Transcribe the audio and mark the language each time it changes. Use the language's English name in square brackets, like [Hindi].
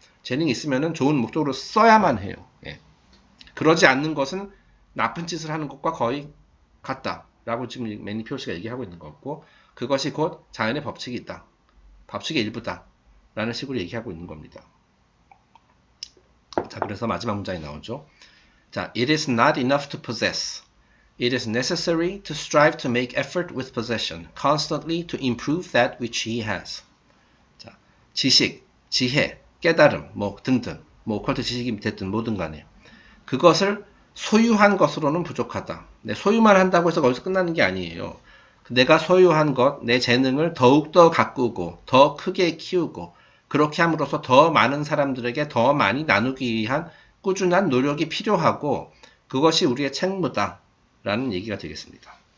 [Korean] 재능이 있으면은 좋은 목적으로 써야만 해요. 예. 그러지 않는 것은 나쁜 짓을 하는 것과 거의 같다라고 지금 매니피오 씨가 얘기하고 있는 거고 그것이 곧 자연의 법칙이 있다. 법칙의 일부다. 라는 식으로 얘기하고 있는 겁니다. 자, 그래서 마지막 문장이 나오죠. [English] 자, it is not enough to possess. It is necessary to strive to make effort with possession, constantly to improve that which he has. [Korean] 자, 지식, 지혜, 깨달음, 뭐 등등, 뭐 오컬트 지식이 됐든 뭐든 간에 그것을 소유한 것으로는 부족하다. 네, 소유만 한다고 해서 거기서 끝나는 게 아니에요. 내가 소유한 것, 내 재능을 더욱더 가꾸고 더 크게 키우고 그렇게 함으로써 더 많은 사람들에게 더 많이 나누기 위한 꾸준한 노력이 필요하고 그것이 우리의 책무다 라는 얘기가 되겠습니다.